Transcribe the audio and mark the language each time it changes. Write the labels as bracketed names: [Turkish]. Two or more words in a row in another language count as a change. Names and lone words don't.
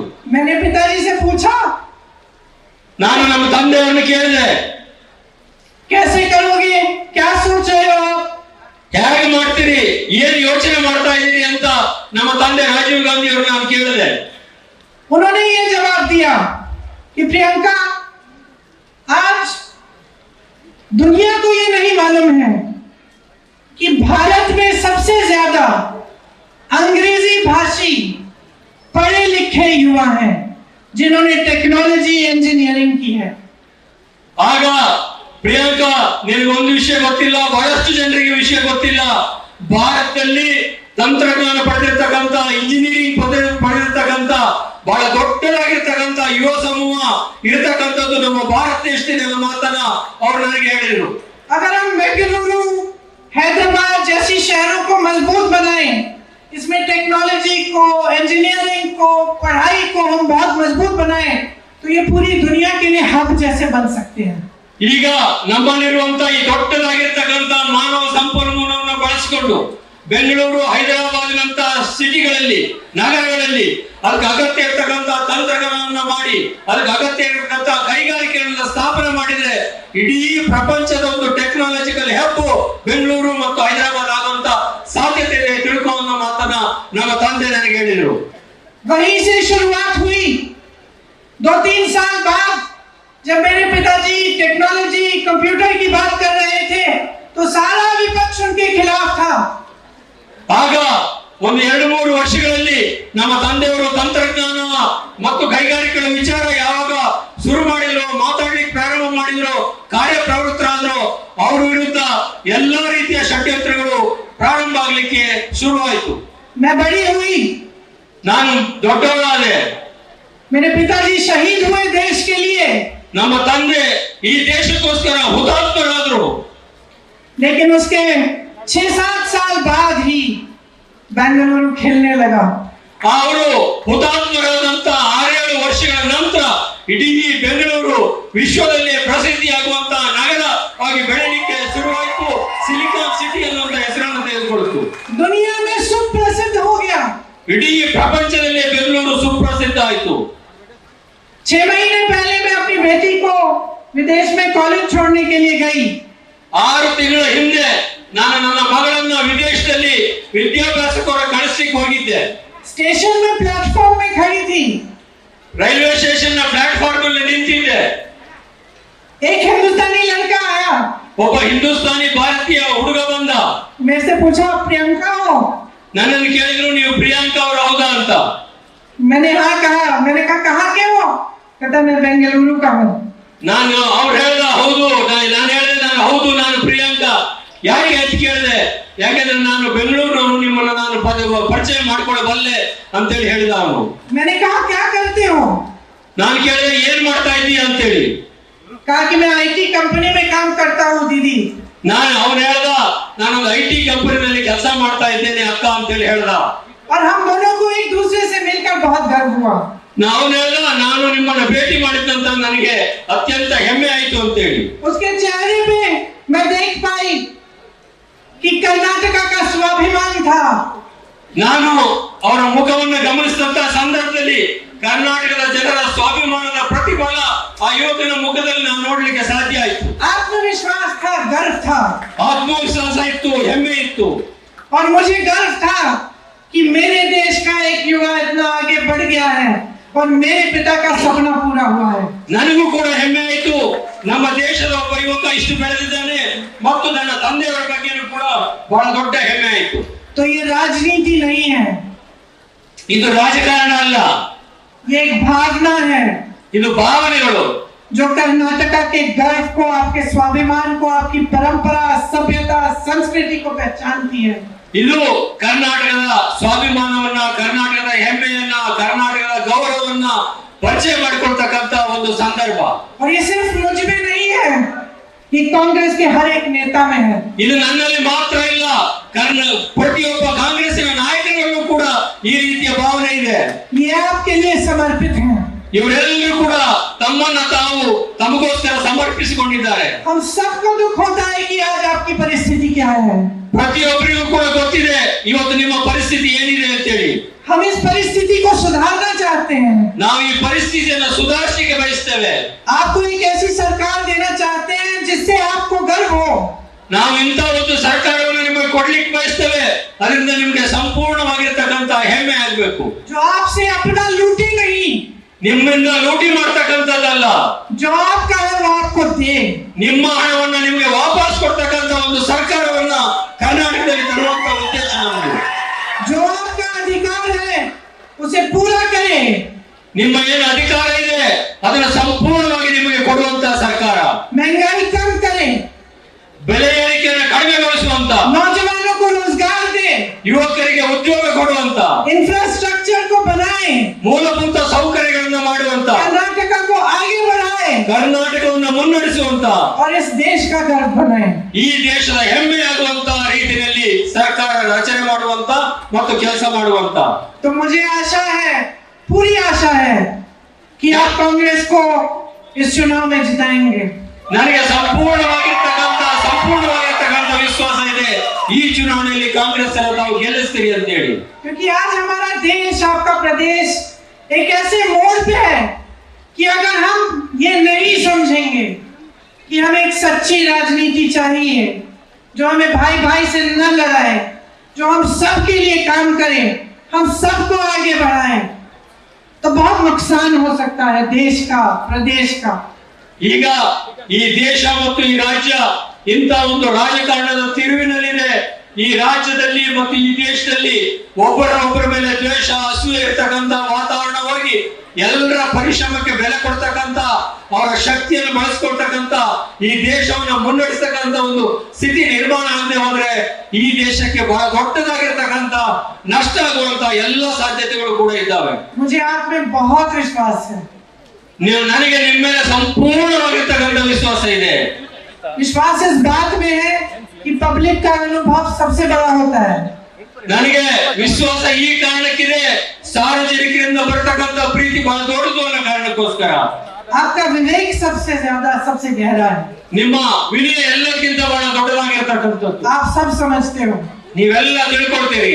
[Hindi] मैंने पिताजी से पूछा, [Kannada] ನಾನು ನಮ್ಮ ತಂದೆಯವರನ್ನು ಕೇಳಿದೆ, [Hindi] कैसे करोगे, क्या सोच रहे हो आप? [Kannada] ಹೇಗೆ ಮಾಡ್ತೀರಿ, ಏನು ಯೋಚನೆ ಮಾಡ್ತಾ ಇದ್ದೀರಿ ಅಂತ ನಮ್ಮ ತಂದೆ ರಾಜೀವ್ ಗಾಂಧಿ ಅವರು ನಾನು ಕೇಳಿದೆ. [Hindi] उन्होंने ये जवाब दिया कि प्रियंका, आज दुनिया को ये नहीं मालूम है कि भारत में सबसे ज्यादा अंग्रेजी भाषी पढ़े लिखे युवा हैं जिन्होंने [English] technology engineering [Hindi] की है। [Kannada] ಆಗ ಪ್ರಿಯಾಂಕಾ, ನಿನಗೆ ಒಂದು ವಿಷಯ ಗೊತ್ತಿಲ್ಲ, ಬಹಳಷ್ಟು ಜನರಿಗೆ ವಿಷಯ ಗೊತ್ತಿಲ್ಲ, ಭಾರತದಲ್ಲಿ ತಂತ್ರಜ್ಞಾನ ಪಡೆದಿರ್ತಕ್ಕಂಥ, ಇಂಜಿನಿಯರಿಂಗ್ ಪಡೆದಿರ್ತಕ್ಕಂಥ ಬಹಳ ದೊಡ್ಡದಾಗಿರ್ತಕ್ಕಂಥ ಯುವ ಸಮೂಹ ಇರತಕ್ಕಂಥದ್ದು ನಮ್ಮ ಭಾರತ ದೇಶದಲ್ಲಿ ಅನ್ನೋ ಮಾತನ್ನ ಅವರು ನನಗೆ ಹೇಳಿದರು. [Hindi] अगर हम बेंगलुरु, हैदराबाद जैसी शहरों को मजबूत बनाएं, इसमें टेक्नोलॉजी को, इंजीनियरिंग को, पढ़ाई को हम बहुत मजबूत बनाएं, तो ये पूरी दुनिया के लिए हब जैसे बन सकते हैं। [Kannada] ಈಗ ನಮ್ಮಲ್ಲಿರುವಂತ ಈ ದೊಡ್ಡದಾಗಿರ್ತಕ್ಕಂಥ ಮಾನವ ಸಂಪನ್ಮೂಲವನ್ನು ಬಳಸಿಕೊಂಡು ಬೆಂಗಳೂರು, ಹೈದರಾಬಾದ್ನಂತ ಸಿಟಿಗಳಲ್ಲಿ, ನಗರಗಳಲ್ಲಿ ಅದಕ್ಕೆ ಅಗತ್ಯ ಇರ್ತಕ್ಕಂಥ ತಂತ್ರಜ್ಞಾನವನ್ನು ಮಾಡಿ, ಅದಕ್ಕೆ ಅಗತ್ಯ ಇರತಕ್ಕಂಥ ಕೈಗಾರಿಕೆಗಳನ್ನ ಸ್ಥಾಪನೆ ಮಾಡಿದ್ರೆ ಇಡೀ ಪ್ರಪಂಚದ ಒಂದು [English] technological hub [Kannada] ಬೆಂಗಳೂರು ಮತ್ತು ಹೈದರಾಬಾದ್ ಆಗುವಂತ ಸಾಧ್ಯತೆ ಇದೆ ತಿಳ್ಕೊಳ್ಳೋ ಮಾತನ್ನ ನಮ್ಮ ತಂದೆ ನನಗೆ ಹೇಳಿದರು. [Hindi] वहीं से शुरुआत हुई। 2-3 साल बाद जब मेरे पिताजी [English] technology, computer [Hindi] की बात कर रहे थे तो सारा विपक्ष उनके खिलाफ था। [Kannada] ಆಗ ಒಂದು 2-3 ವರ್ಷಗಳಲ್ಲಿ ನಮ್ಮ ತಂದೆಯವರು ತಂತ್ರಜ್ಞಾನ ಮತ್ತು ಕೈಗಾರಿಕೆಗಳ ವಿಚಾರ ಯಾವಾಗ ಶುರು ಮಾಡಿದ್ರು, ಮಾತಾಡ್ಲಿಕ್ಕೆ ಪ್ರಾರಂಭ ಮಾಡಿದ್ರು, ಕಾರ್ಯಪ್ರವೃತ್ತರಾದ್ರು, ಅವರ ವಿರುದ್ಧ ಎಲ್ಲಾ ರೀತಿಯ ಷಡ್ಯಂತ್ರಗಳು ಪ್ರಾರಂಭ ಆಗ್ಲಿಕ್ಕೆ ಶುರುವಾಯಿತು. [Hindi] मैं बड़ी हुई, [Kannada] ನಾನು ದೊಡ್ಡವಳಾದೆ, [Hindi] मेरे पिताजी शहीद हुए देश के लिए, [Kannada] ನಮ್ಮ ತಂದೆ ಈ ದೇಶಕ್ಕೋಸ್ಕರ ಹುತಾತ್ಮರಾದರು. [Hindi] लेकिन उसके 6-7 साल बाद ही बेंगलुरु खेलने लगा। [Kannada] ಅವರು ಹುತಾತ್ಮರಾದಂತ 6-7 ವರ್ಷಗಳ ನಂತರ ಇಡೀ ಬೆಂಗಳೂರು ವಿಶ್ವದಲ್ಲಿ ಪ್ರಸಿದ್ಧಿಯಾಗುವಂತ ನಗರ ಆಗಿ ಬೆಳೆಯಲಿಕ್ಕೆ ಶುರುವಾಯಿತು. ಸಿಲಿಕಾನ್ ಸಿಟಿ ಅನ್ನುವಂತ ಹೆಸರನ್ನು ತೆಗೆದುಕೊಳ್ತು. [Hindi] दुनिया में सुप्रसिद्ध हो गया। [Kannada] ಇಡೀ ಪ್ರಪಂಚದಲ್ಲಿ ಬೆಂಗಳೂರು ಸುಪ್ರಸಿದ್ಧ ಆಯಿತು. [Hindi] 6 महीने पहले मैं अपनी बेटी को विदेश में कॉलेज छोड़ने के लिए गई। [Kannada] 6 ತಿಂಗಳ ಹಿಂದೆ ನಾನು ನನ್ನ ಮಗಳನ್ನ ವಿದೇಶದಲ್ಲಿ ವಿದ್ಯಾಭ್ಯಾಸಕ್ಕೋರ ಕಳಿಸ್ಲಿಕ್ಕೆ ಹೋಗಿದ್ದೆ. [Hindi] स्टेशन में प्लेटफॉर्म में खड़ी थी। [English] railway station [Kannada] ನ ಪ್ಲಾಟ್ಫಾರ್ಮ್ ಅಲ್ಲಿ ನಿಂತಿದ್ದೆ. [Hindi] एक हिंदुस्तानी लड़का आया, [Kannada] ಒಬ್ಬ ಹಿಂದೂಸ್ತಾನಿ ಭಾರತೀಯ ಹುಡುಗ ಬಂದ. [Hindi] मेरे से पूछा, प्रियंका हो? [Kannada] ನನ್ನನ್ನು ಕೇಳಿದ್ರು, ನೀವು ಪ್ರಿಯಾಂಕಾ ಅವರು ಹೌದಾ ಅಂತ. [Hindi] मैंने हाँ कहा। मैंने कहा, कहाँ के हो? कहता, मैं बेंगलुरु का हूँ। [Kannada] ನಾನು ಅವ್ರು ಹೇಳ್ದ ಹೌದು, ನಾನು ಹೇಳಿದೆ ನಾನು ಹೌದು, ನಾನು ಪ್ರಿಯಾಂಕಾ. ಯಾಕೆ ಅಂತ ಕೇಳಿದೆ, ಯಾಕೆಂದ್ರೆ ನಾನು ಬೆಂಗಳೂರಿನವನು, ನಿಮ್ಮನ್ನ ನಾನು ಪರಿಚಯ ಮಾಡ್ಕೊಳ್ಳಬಲ್ಲೆ ಅಂತೇಳಿ ಹೇಳಿದ ಅವನು. [Hindi] मैंने कहा, क्या करते हो? [Kannada] ನಾನು ಕೇಳಿದೆ, ಏನ್ ಮಾಡ್ತಾ ಇದ್ದೀಯ ಅಂತೇಳಿ. [Hindi] कहा कि मैं [English] IT company [Hindi] में काम करता हूँ दीदी। [Kannada] ಅವನು ಹೇಳ್ದ, ನಾನೊಂದು IT ಕಂಪನಿನಲ್ಲಿ ಕೆಲಸ ಮಾಡ್ತಾ ಇದ್ದೇನೆ ಅಕ್ಕ ಅಂತೇಳಿ ಹೇಳ್ದ. [Hindi] और हम दोनों को एक दूसरे से मिलकर बहुत गर्व हुआ। [Kannada] ಅವನು ಹೇಳ್ದ, ನಾನು ನಿಮ್ಮನ್ನ ಭೇಟಿ ಮಾಡಿದಂತ ನನಗೆ ಅತ್ಯಂತ ಹೆಮ್ಮೆ ಆಯ್ತು ಅಂತೇಳಿ. [Hindi] उसके चेहरे पे मैं देख पाई कि कर्नाटका का स्वाभिमान था। [Kannada] ನಾನು ಅವರ ಮುಖವನ್ನು ಗಮನಿಸಿದಂತ ಸಂದರ್ಭದಲ್ಲಿ ಕರ್ನಾಟಕದ ಜನರ ಸ್ವಾಭಿಮಾನದ ಪ್ರತಿಫಲ ಆ ಯುವಕನ ಮುಖದಲ್ಲಿ ನಾನು ನೋಡ್ಲಿಕ್ಕೆ ಸಾಧ್ಯ ಆಯ್ತು. [Hindi] आत्मविश्वास था, गर्व था, [Kannada] ಆತ್ಮವಿಶ್ವಾಸ ಇತ್ತು, ಹೆಮ್ಮೆ ಇತ್ತು. [Hindi] और मुझे गर्व था कि मेरे देश का एक युवा इतना आगे बढ़ गया है और मेरे पिता का सपना पूरा हुआ है। [Kannada] ನನಗೂ ಕೂಡ ಹೆಮ್ಮೆ ಆಯ್ತು, ನಮ್ಮ ದೇಶದ ಒಬ್ಬ ಯುವಕ ಇಷ್ಟು ಬೆಳೆದಿದ್ದಾನೆ ಮತ್ತು ನನ್ನ ತಂದೆಯವರ ಬಗ್ಗೆನೂ ಕೂಡ ಬಹಳ ದೊಡ್ಡ ಹೆಮ್ಮೆ ಆಯ್ತು. [Hindi] तो ये राजनीति नहीं है, [Kannada] ಇದು ರಾಜಕಾರಣ ಅಲ್ಲ, [Hindi] ये एक भावना है [Kannada] ಇದು ಭಾವನೆಗಳು. [Hindi] जो कर्नाटका के गर्व को, आपके स्वाभिमान को, आपकी परंपरा, सभ्यता, संस्कृति को पहचानती है। [Kannada] ಇದು ಕರ್ನಾಟಕದ ಸ್ವಾಭಿಮಾನವನ್ನ, ಕರ್ನಾಟಕದ ಹೆಮ್ಮೆಯನ್ನ, ಕರ್ನಾಟಕದ ಗೌರವವನ್ನ ಪರಿಚಯ ಮಾಡಿಕೊಳ್ತಕ್ಕಂತ ಒಂದು ಸಂದರ್ಭ. [Hindi] और ये सिर्फ मुझ में नहीं है, कि कांग्रेस के हर एक नेता में है। [Kannada] ಇದು ನನ್ನಲ್ಲಿ ಮಾತ್ರ ಇಲ್ಲ, ಪ್ರತಿಯೊಬ್ಬ ಕಾಂಗ್ರೆಸ್ಸಿನ ನಾಯಕರಲ್ಲೂ ಕೂಡ ಈ ರೀತಿಯ ಭಾವನೆ ಇದೆ. [Hindi] ये आपके लिए समर्पित है। [Kannada] ಇವರೆಲ್ಲರೂ ಕೂಡ ತಮ್ಮನ್ನ ತಾವು ತಮಗೋಸ್ಕರ ಸಮರ್ಪಿಸಿಕೊಂಡಿದ್ದಾರೆ. [Hindi] हम सबको दुख होता है कि आज आपकी परिस्थिति क्या है। [Kannada] ಪ್ರತಿಯೊಬ್ಬರಿಗೂ ಕೂಡ ಗೊತ್ತಿದೆ ಇವತ್ತು ನಿಮ್ಮ ಪರಿಸ್ಥಿತಿ ಏನಿದೆ ಅಂತ ಹೇಳಿ. [Hindi] हम इस परिस्थिति को सुधारना चाहते हैं। [Kannada] ನಾವು ಈ ಪರಿಸ್ಥಿತಿಯನ್ನು ಸುಧಾರಿಸಲಿಕ್ಕೆ ಬಯಸ್ತೇವೆ. [Hindi] आपको एक ऐसी सरकार देना चाहते हैं जिससे आपको गर्व हो। [Kannada] ನಾವು ಇಂಥ ಒಂದು ಸರ್ಕಾರವನ್ನು ನಿಮಗೆ ಕೊಡ್ಲಿಕ್ಕೆ ಬಯಸ್ತೇವೆ, ಅದರಿಂದ ನಿಮಗೆ ಸಂಪೂರ್ಣವಾಗಿರ್ತಕ್ಕಂಥ ಹೆಮ್ಮೆ ಆಗಬೇಕು. [Hindi] जो आपसे अपना लूटे नहीं, [Kannada] ನಿಮ್ಮಿಂದ ಲೂಟಿ ಮಾಡ್ತಕ್ಕಂಥದ್ದಲ್ಲ, [Hindi] जो आपका है वो आपको दे। [Kannada] ನಿಮ್ಮ ಹಣವನ್ನ ನಿಮಗೆ ವಾಪಸ್ ಕೊಡ್ತಕ್ಕಂಥ ಒಂದು ಸರ್ಕಾರವನ್ನ ಕರ್ನಾಟಕದಲ್ಲಿ ತರುವಂತ ಉದ್ದೇಶ ನಮ್ಮದು. [Hindi] जो आपका अधिकार है उसे पूरा करे। [Kannada] ನಿಮ್ಮ ಏನು ಅಧಿಕಾರ ಇದೆ ಅದನ್ನ ಸಂಪೂರ್ಣವಾಗಿ ನಿಮಗೆ ಕೊಡುವಂತ ಸರ್ಕಾರ. [Hindi] महंगाई कम करे, [Kannada] ಬೆಲೆ ಏರಿಕೆಯನ್ನು ಕಡಿಮೆಗೊಳಿಸುವಂತ, [Hindi] नौजवानों को रोजगार दे, [Kannada] ಯುವಕರಿಗೆ ಉದ್ಯೋಗ ಕೊಡುವಂತ, [Hindi] इंफ्रास्ट्रक्चर को बनाए, [Kannada] ಮೂಲಭೂತ ಸೌಕರ್ಯಗಳನ್ನು ಮಾಡುವಂತ, [Hindi] कर्नाटक को आगे बढ़ाए [Kannada] ಕರ್ನಾಟಕವನ್ನು ಮುನ್ನಡೆಸುವಂತ, [Hindi] और इस देश का गर्व बनाए। [Kannada] ಈ ದೇಶದ ಹೆಮ್ಮೆಯಾಗುವಂತ ರೀತಿಯಲ್ಲಿ ಸರ್ಕಾರ ರಚನೆ ಮಾಡುವಂತ ಮತ್ತು ಕೆಲಸ ಮಾಡುವಂತ. [Hindi] तो मुझे आशा है, पूरी आशा है कि आप कांग्रेस को इस चुनाव में जिताएंगे। [Kannada] ನನಗೆ ಸಂಪೂರ್ಣವಾಗಿರ್ತಕ್ಕಂಥ ವಿಶ್ವಾಸ ಇದೆ, ಈ ಚುನಾವಣೆಯಲ್ಲಿ ಕಾಂಗ್ರೆಸ್ ಅನ್ನು ತಾವು ಗೆಲ್ಲಿಸ್ತೀರಿ ಅಂತ ಹೇಳಿ. [Hindi] क्योंकि आज हमारा देश, आपका प्रदेश एक ऐसे मोड़ पे है कि अगर हम ये नहीं समझेंगे कि हमें एक सच्ची राजनीति चाहिए, जो हमें भाई भाई से न लड़ाए, जो हम सबके लिए काम करे, हम सबको आगे बढ़ाए, तो बहुत नुकसान हो सकता है देश का, प्रदेश का। [Kannada] ಈಗ ಈ ದೇಶ ಮತ್ತು ಈ ರಾಜ್ಯ ಇಂಥ ಒಂದು ರಾಜಕಾರಣದ ತಿರುವಿನಲ್ಲಿದೆ. ಈ ರಾಜ್ಯದಲ್ಲಿ ಮತ್ತು ಈ ದೇಶದಲ್ಲಿ ಒಬ್ಬರ ಮೇಲೆ ದ್ವೇಷ, ಅಸೂಯೆ ಇರ್ತಕ್ಕಂಥ ವಾತಾವರಣ ಹೋಗಿ ಎಲ್ಲರ ಪರಿಶ್ರಮಕ್ಕೆ ಬೆಲೆ ಕೊಡ್ತಕ್ಕಂಥ, ಅವರ ಶಕ್ತಿಯನ್ನು ಬಳಸ್ಕೊಳ್ತಕ್ಕಂಥ, ಈ ದೇಶವನ್ನು ಮುನ್ನಡೆಸ್ತಕ್ಕಂಥ ಒಂದು ಸ್ಥಿತಿ ನಿರ್ಮಾಣ ಆಗದೆ ಹೋದ್ರೆ ಈ ದೇಶಕ್ಕೆ ಬಹಳ ದೊಡ್ಡದಾಗಿರ್ತಕ್ಕಂಥ ನಷ್ಟ ಆಗುವಂತ ಎಲ್ಲ ಸಾಧ್ಯತೆಗಳು ಕೂಡ ಇದ್ದಾವೆ. [Hindi] मुझे आप में बहुत विश्वास है। [Kannada] ನನಗೆ ನಿಮ್ಮ ಮೇಲೆ ಸಂಪೂರ್ಣವಾಗಿರ್ತಕ್ಕಂಥ ವಿಶ್ವಾಸ ಇದೆ. [Hindi] विश्वास इस बात में है कि पब्लिक का अनुभव सबसे बड़ा होता है। [Kannada] ನನಗೆ ವಿಶ್ವಾಸ ಈ ಕಾರಣಕ್ಕಿದೆ, ಸಾರ್ವಜನಿಕರಿಂದ ಬರ್ತಕ್ಕಂಥ ಪ್ರೀತಿ ಬಹಳ ದೊಡ್ಡದು ಅನ್ನೋ ಕಾರಣಕ್ಕೋಸ್ಕರ. [Hindi] आपका विवेक सबसे ज्यादा, सबसे गहरा है। [Kannada] ನಿಮ್ಮ ವಿನಯ ಎಲ್ಲಕ್ಕಿಂತ ಬಹಳ ದೊಡ್ಡದಾಗಿರ್ತಕ್ಕಂಥದ್ದು. [Hindi] आप सब समझते हो, [Kannada] ನೀವೆಲ್ಲ ತಿಳ್ಕೊಳ್ತೀರಿ,